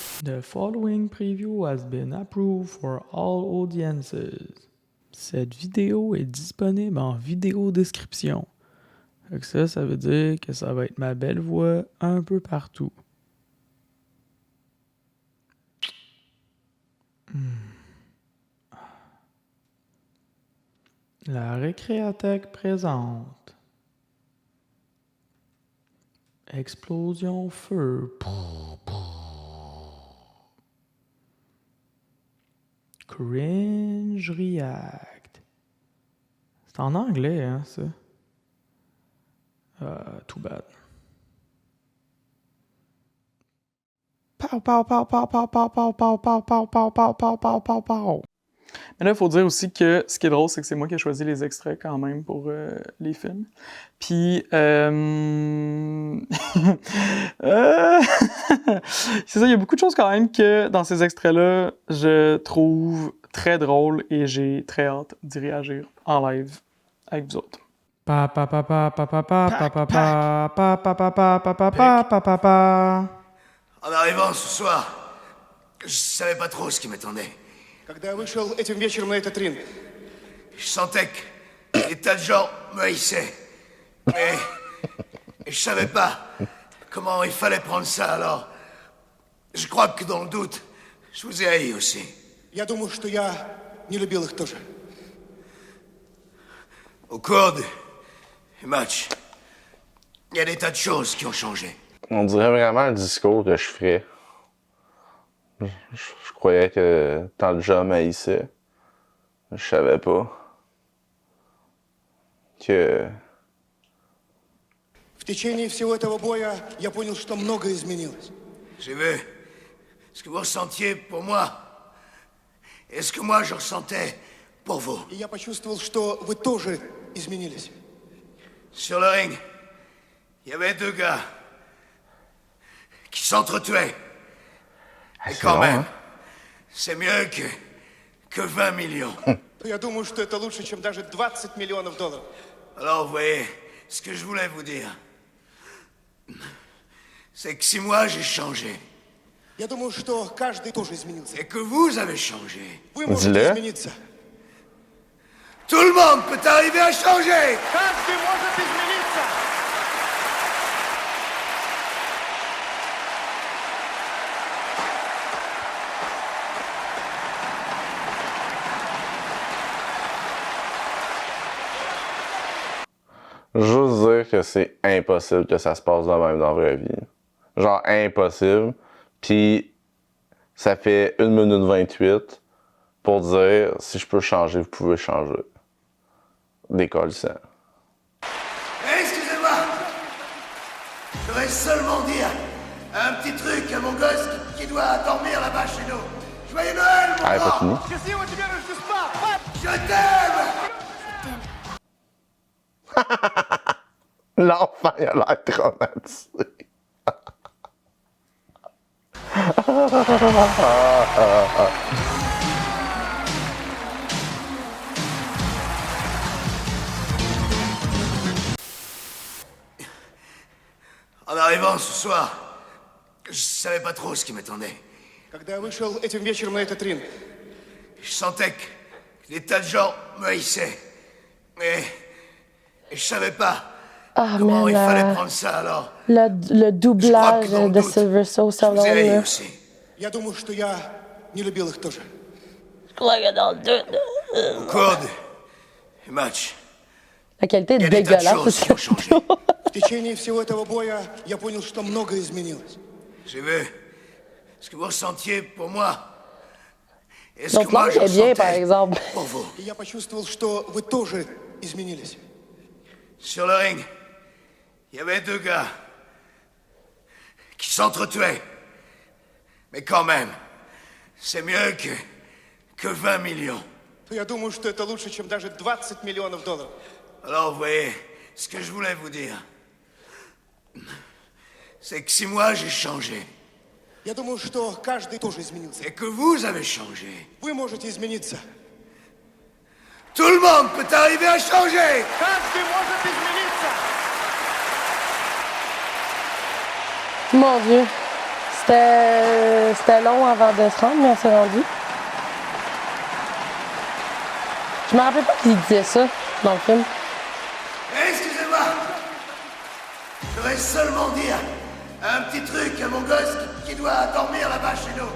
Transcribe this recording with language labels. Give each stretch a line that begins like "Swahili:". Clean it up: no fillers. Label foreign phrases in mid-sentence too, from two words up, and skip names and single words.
English: The following preview has been approved for all audiences.
French: Cette vidéo est disponible en vidéo description. Fait que ça veut dire que ça va être ma belle voix un peu partout. La Récréathèque présente Explosion Feu.
English: Cringe React.
French: C'est en anglais, hein, ça?
English: Too bad. Pow, pow, pow, pow, pow, pow, pow, pow, pow, pow, pow, pow, pow, pow, pow, pow.
French: Mais là, il faut dire aussi que ce qui est drôle, c'est que c'est moi qui ai choisi les extraits quand même pour les films. Puis, c'est ça, il y a beaucoup de choses quand même que dans ces extraits-là, je trouve très drôles et j'ai très hâte d'y réagir en live avec vous autres. Pa pa pa pa pa pa pa pa pa pa pa pa pa pa pa pa pa pa pa. En arrivant ce soir, je savais pas trop ce qui m'attendait.
Russian: Когда я вышел этим вечером на этот ринг,
French: Je sentais que des tas de gens me haïssaient. Mais je savais pas comment il fallait prendre ça, alors je crois que dans le doute, je vous ai haï aussi.
Russian: я думаю, что я не любил их тоже.
French: Au cours du match, il y a des tas de choses qui ont changé. On dirait vraiment le discours que je ferais. Je croyais que tant de gens m'haïssaient. Je savais pas que...
Russian: В течение всего этого боя я понял, что многое изменилось.
French: J'ai vu ce que vous ressentiez pour moi et ce que moi je ressentais pour vous.
Russian: И я почувствовал, что вы тоже изменились.
French: Sur le ring, il y avait deux gars qui s'entretuaient. Et c'est quand long, même, hein? c'est mieux que 20 millions.
Russian: Я думаю, что это лучше, чем даже 20 миллионов долларов.
French: Alors vous voyez, ce que je voulais vous dire, c'est que si moi j'ai changé,
Russian: Я думаю, что каждый тоже изменился.
French: et que vous avez changé,
Russian: Вы можете
French: Dis-le.
Russian: измениться.
French: tout le monde peut arriver à changer.
Russian: Каждый может измениться.
French: Juste dire que c'est impossible que ça se passe de même dans la vraie vie. Genre impossible. Puis ça fait 1 minute 28 pour dire si je peux changer, vous pouvez changer. Décollissant. Excusez-moi, je voudrais seulement dire un petit truc à mon gosse qui doit dormir là-bas chez nous. Joyeux Noël, mon Ah, pas grand. fini.
Russian: Счастливого тебе Рождества! Пап!
French: Je t'aime. L'enfant, il a l'air traumatisé. En arrivant ce soir, je savais pas trop ce qui m'attendait.
Russian: Когда я вышел этим вечером на этот ринг,
French: Je sentais que des tas de gens me haïssaient. Mais je savais pas Ah, comment mais il fallait prendre ça, alors le doublage Je crois que dans le de doute, Silver Soul je vous ai Stallone, haï là. aussi.
Russian: я думаю, что я не любил их тоже.
French: Au cours du match, La qualité il y est a des tas de dégueulasse. choses qui ont changé.
Russian: В течение всего этого боя я понял, что многое изменилось.
French: J'ai vu ce que vous ressentiez pour moi et ce que Donc, moi l'angle je est bien, par ressentais exemple. pour vous.
Russian: И я почувствовал, что вы тоже изменились.
French: Sur le ring, il y avait deux gars qui s'entretuaient. Mais quand même, c'est mieux que 20 millions.
Russian: Я думаю, что это лучше, чем даже 20 миллионов долларов.
French: Alors vous voyez, ce que je voulais vous dire, c'est que si moi j'ai changé,
Russian: Я думаю, что каждый тоже изменился.
French: et que vous avez changé,
Russian: Вы можете измениться.
French: tout le monde peut arriver à changer.
Russian: Каждый может измениться.
French: Mon Dieu. C'était c'était long avant de se rendre, mais on s'est rendu. Je me rappelle pas qu'il disait ça dans le film. Excusez-moi. Je voudrais seulement dire un petit truc à mon gosse qui doit dormir là-bas chez nous.